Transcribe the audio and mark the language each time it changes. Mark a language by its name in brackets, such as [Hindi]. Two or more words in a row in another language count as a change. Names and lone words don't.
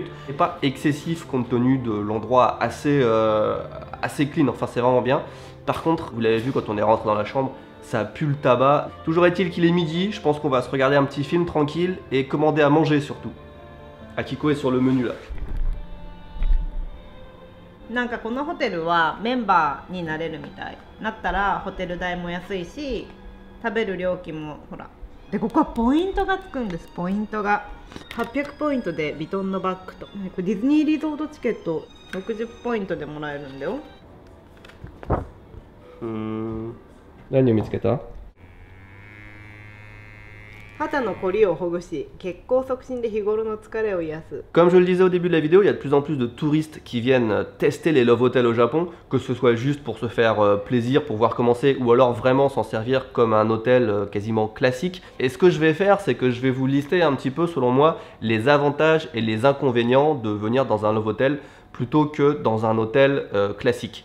[French] C'est pas excessif compte tenu de l'endroit assez clean, enfin c'est vraiment bien. Par contre, vous l'avez vu quand on est rentré dans la chambre, ça pue le tabac. Toujours est-il qu'il est midi, je pense qu'on va se regarder un petit film tranquille et commander à manger surtout. Akiko est sur le menu là. [Japanese] なんかこのホテルはメンバーになれるみたい。なったらホテル代も安いし、食べる料金もほら。でここはポイントがつくんです。ポイントが800ポイントでヴィトンのバッグと、ディズニーリゾートチケット60ポイントでもらえるんだよ。何を見つけた？肌のコリをほぐし、血行促進で日頃の疲れを癒す。 [French] Comme je le disais au début de la vidéo, il y a de plus en plus de touristes qui viennent tester les Love Hotels au Japon, que ce soit juste pour se faire plaisir, pour voir comment c'est, ou alors vraiment s'en servir comme un hôtel quasiment classique. Et ce que je vais faire, c'est que je vais vous lister un petit peu, selon moi, les avantages et les inconvénients de venir dans un Love Hotel plutôt que dans un hôtel classique.